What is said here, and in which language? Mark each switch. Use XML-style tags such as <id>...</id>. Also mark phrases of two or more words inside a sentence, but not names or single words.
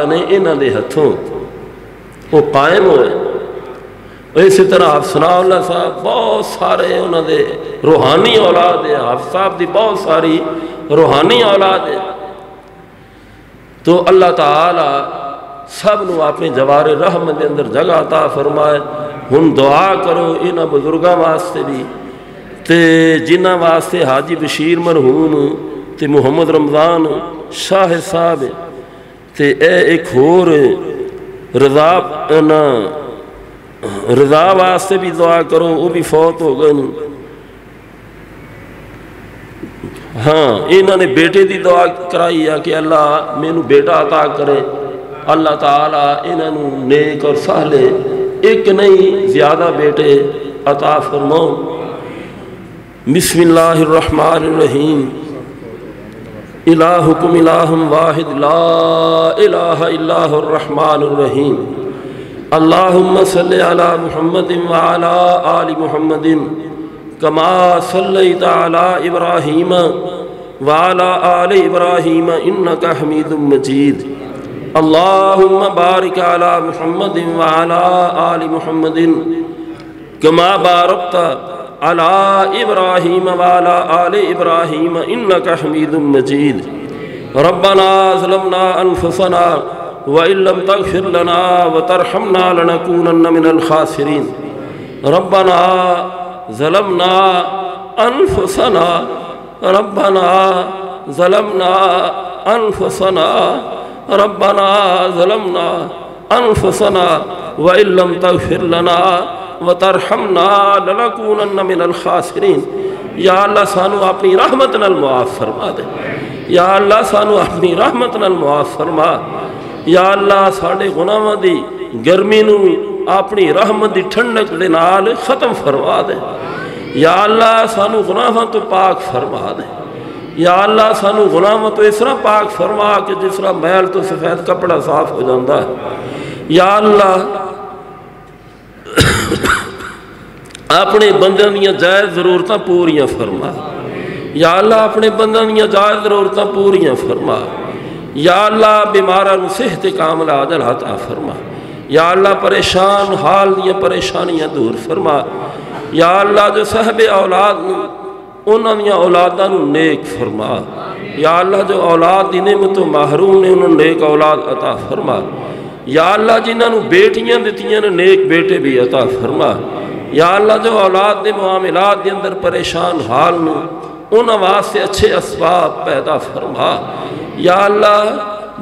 <pa>نے انہوں نے ہتھوں وہ قائم ہوئے اسی طرح حافظ ثناء اللہ صاحب بہت سارے انہوں نے روحانی اولاد ہے حافظ صاحب دی بہت ساری روحانی اولاد ہے تو اللہ تعالیٰ سب نو اپنے جوار رحمت دے اندر جگہ عطا فرمائے ہن دعا کرو انہاں بزرگاں واسطے بھی تے جنہاں واسطے حاجی بشیر مرحوم تے محمد رمضان شاہ صاحب تے اے ایک ہور رضا واسطے بھی دعا کرو وہ بھی فوت ہو گئے ہاں انہوں نے بیٹے دی دعا کرائی ہے کہ اللہ مینوں بیٹا عطا کرے اللہ تعالیٰ انہوں نیک اور سہلے ایک نہیں زیادہ بیٹے عطا فرماؤ</pa> <ar>بسم اللہ الرحمن الرحیم الہکم الہ واحد لا الہ الا هو الرحمن الرحیم اللہم صلی علی محمد وعلی آل محمد کما صلیت علی ابراہیم وعلی آل ابراہیم انکا حمید مجید اللہم بارک علی محمد وعلی آل محمد کما بارکت علی ابراہیم وعلی آل ابراہیم انکا حمید مجید ربنا ظلمنا انفسنا وَإِن لَّمْ تَغْفِرْ لَنَا وَتَرْحَمْنَا لَنَكُونَنَّ مِنَ الْخَاسِرِينَ رَبَّنَا ظَلَمْنَا أَنفُسَنَا رَبَّنَا ظَلَمْنَا أَنفُسَنَا رَبَّنَا ظَلَمْنَا أَنفُسَنَا وَإِن لَّمْ تَغْفِرْ لَنَا وَتَرْحَمْنَا لَنَكُونَنَّ مِنَ الْخَاسِرِينَ</ar> <pa>یا اللہ سانو اپنی رحمت نال معاف فرما دے یا اللہ سانو اپنی رحمت نال معاف فرما یا اللہ ساڑھے گناہاں دی گرمی نو اپنی رحمت دی ٹھنڈک دے نال ختم فرما دے یا اللہ سانو گناہاں تو پاک فرما دے یا اللہ سانو گناہاں تو اس طرح پاک فرما کہ جس طرح میل تو سفید کپڑا صاف ہو جاندہ ہے یا اللہ اپنے بندیاں دیاں جائز ضرورتاں پوریاں فرما یا اللہ اپنے بندیاں دیاں جائز ضرورتاں پوریاں فرما یا اللہ بیماران صحت کاملہ عجل عطا فرما یا اللہ پریشان حال دیاں پریشانیاں دور فرما یا اللہ جو صاحب اولاد انہاں دیاں اولاداں نیک فرما یا اللہ جو اولاد دی نعمتوں محروم نے انہوں نیک اولاد عطا فرما یا اللہ جنہوں بیٹیاں دیتیاں نے نیک بیٹے بھی عطا فرما یا اللہ جو اولاد دے معاملات دے اندر پریشان حال میں ان واسطے اچھے اسباب پیدا فرما یا اللہ</pa>